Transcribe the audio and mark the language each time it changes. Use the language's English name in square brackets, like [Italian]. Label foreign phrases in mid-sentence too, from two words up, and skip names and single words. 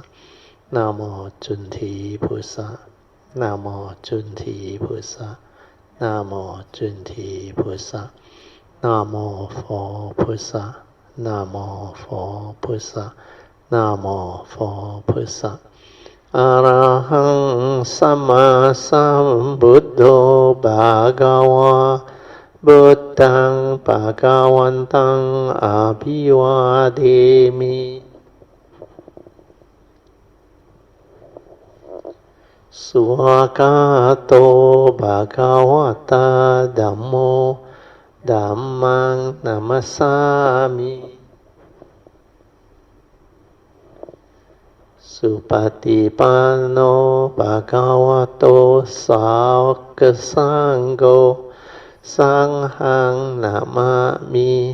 [Chinese] 南无准提菩萨。南无准提菩萨。南无准提菩萨。南无佛菩萨。南无佛菩萨。南无佛菩萨。 [Pali] อะระหังสัมมาสัมพุทโธภะคะวะพุทธังภะคะวันตังอะภิวาเทมิ สุขะโตภะคะวะตาธัมโมธัมมังนัมมัสสามิสุปฏิปันโนภะคะวะโตสาวกสังโฆสังฆังนะมามิ